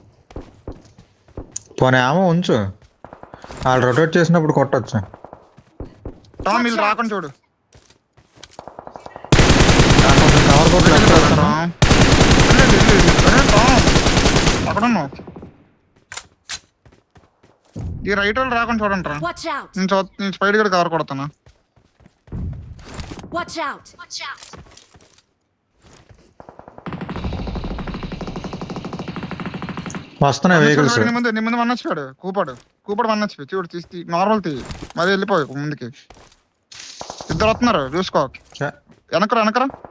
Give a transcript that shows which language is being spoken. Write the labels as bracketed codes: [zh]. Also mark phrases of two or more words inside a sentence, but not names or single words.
[te] పోనీ ఏమో ఉంచు, వాళ్ళు రొటేట్ చేసినప్పుడు కొట్టచ్చు. టామ్ వీళ్ళు రాకుండా చూడు. కవర్ కొట్టి లెఫ్ట్ వేస్తాను. అక్కడ ఉన్నావు. ఈ రైట్ వాళ్ళు రాకుండా చూడండి రా. [en] Watch out! [te] నేను స్పైడ్ గడ కవర్ కొడతాను. [en] Watch out! [te] వస్తున్నాయి వెహికల్స్. నీ ముందు వన్ వచ్చిపోయాడు. కూపాడు వన్ వచ్చిపోయి చూడు. తీసి నార్మల్ తీ మరి వెళ్ళిపోయి ముందుకి. ఇద్దరు వస్తున్నారు చూసుకో. వెనకరా